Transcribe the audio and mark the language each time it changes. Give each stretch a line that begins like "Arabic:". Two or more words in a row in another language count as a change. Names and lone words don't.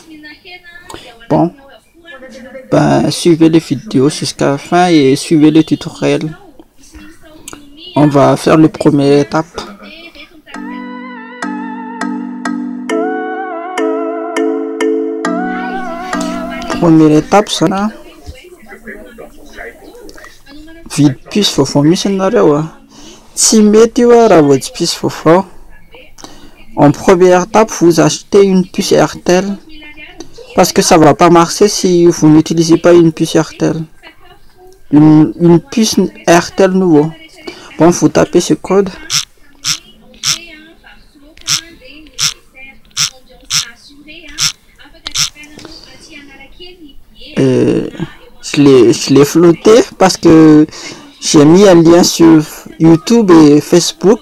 French: Bon, ben suivez les vidéos jusqu'à la fin et suivez le tutoriel. On va faire la première étape. Première étape
Malagasy: sana vide puce vaovao misy nareo a, tsy mety io a raha vao tsy puce vaovao.
French: En première étape, vous achetez une puce RTL parce que ça va pas marcher si vous n'utilisez pas une puce RTL, une puce RTL nouveau. Bon, vous tapez ce code. Je l'ai flouté parce que j'ai mis un lien sur YouTube et Facebook.